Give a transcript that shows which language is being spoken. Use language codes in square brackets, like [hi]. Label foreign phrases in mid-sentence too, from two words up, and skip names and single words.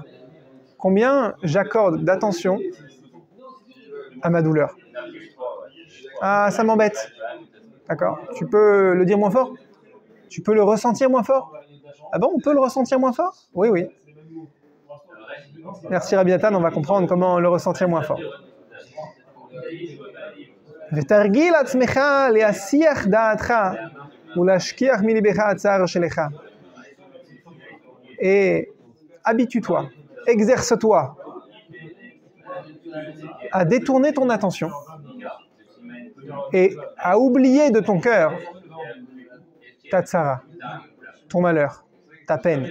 [fr] Combien j'accorde d'attention à ma douleur? Ah, ça m'embête. D'accord? Tu peux le dire moins fort? Tu peux le ressentir moins fort? Ah bon, on peut le ressentir moins fort? Oui, oui. Merci Rabbi Nathan, on va comprendre comment le ressentir moins fort. [he] ותרגיל עצמך להסיח דעתך ולהשכיח מליבך הצער שלך. [fr] Et habitue-toi, exerce-toi à détourner ton attention et à oublier de ton cœur ta tsara, ton malheur, ta peine.